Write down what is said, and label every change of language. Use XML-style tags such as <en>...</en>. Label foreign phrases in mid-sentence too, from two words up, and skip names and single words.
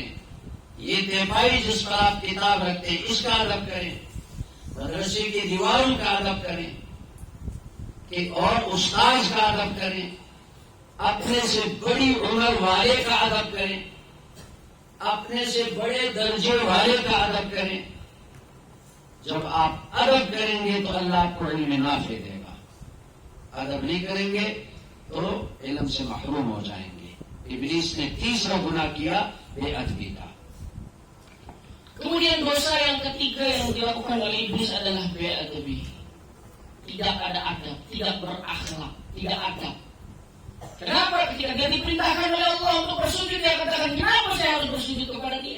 <ur>یہ تیپائی جس پر آپ کتاب رکھتے ہیں اس کا ادب کریں, مدرسے کی دیواروں کا ادب کریں, کہ اور استاذ کا ادب کریں, اپنے سے بڑی عمر والے کا ادب کریں, اپنے سے بڑے درجے والے کا ادب کریں. جب آپ ادب کریں گے تو اللہ آپ کو علم نافع دے گا. ادب نہیں کریں گے تو علم سے محروم ہو جائیں گے. ابلیس نے تیسرا گناہ کیا, بے ادبی کا.</ur> <id>Kemudian dosa yang ketiga yang dilakukan oleh iblis adalah bi'adabi. Tidak ada adab, tidak berakhlak, tidak adab. Kenapa ketika dia diperintahkan oleh Allah untuk bersujud, dia katakan, kenapa saya harus bersujud kepada dia?</id>